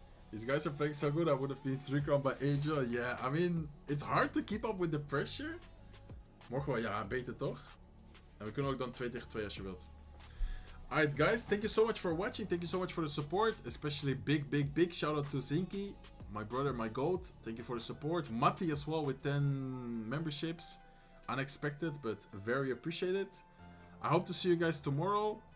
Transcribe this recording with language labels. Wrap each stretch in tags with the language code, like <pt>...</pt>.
<en>These guys are playing so good, I would have been 3-crown by Angel. Yeah, I mean, it's hard to keep up with the pressure.</en> <nl>Morgen wel, ja, beter toch? En we kunnen ook dan 2 tegen 2 als je wilt.</nl> <en>Alright guys, thank you so much for watching. Thank you so much for the support. Especially big shout out to Zinky, my brother, my goat. Thank you for the support. Matti as well with 10 memberships. Unexpected, but very appreciated. I hope to see you guys tomorrow.</en>